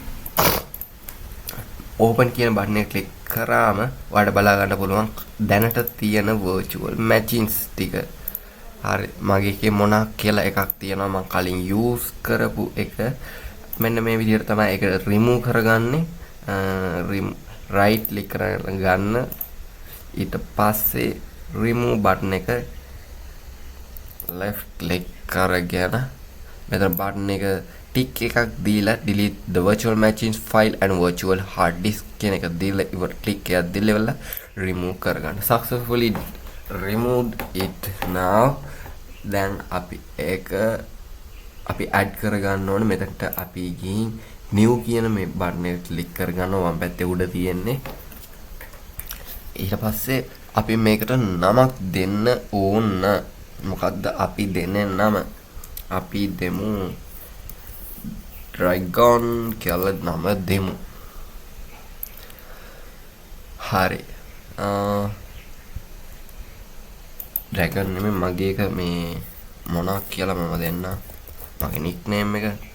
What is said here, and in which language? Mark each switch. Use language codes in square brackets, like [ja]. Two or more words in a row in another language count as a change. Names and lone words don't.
[si] open කියන බටන් එක ක්ලික් කරාම ඔයාලට බලා ගන්න පුළුවන් දැනට තියෙන [en] virtual machines [si] ටික හරි මගේ එකේ මොනක් කියලා එකක් තියෙනවා මම කලින් use කරපු එක මෙන්න මේ විදිහට තමයි ඒක remove කරගන්නේ [en] right click [si] කරලා ගන්න ඊට පස්සේ [en] remove button [si] එක [en] left click [si] කරගෙන මෙතන button එක tick එකක් දීලා [en] delete the virtual machines file and virtual hard disk [si] කියන එක දීලා ඉවර click එකක් දීලා remove කරගන්න [en] successfully removed it now [si] දැන් අපි ඒක අපි add කරගන්න ඕනේ මෙතනට අපි ගිහින් new කියන මේ button එක click කරගන්නවා වම් පැත්තේ උඩ තියෙන්නේ ඊට පස්සේ අපි මේකට නමක් දෙන්න ඕන මොකද්ද අපි දෙන්නේ නම අපි දෙමු dragon කියලා නම දෙමු හරි dragon නෙමෙයි මගේ එක මේ මොනක් කියලා මම දෙන්න මගේ nickname එක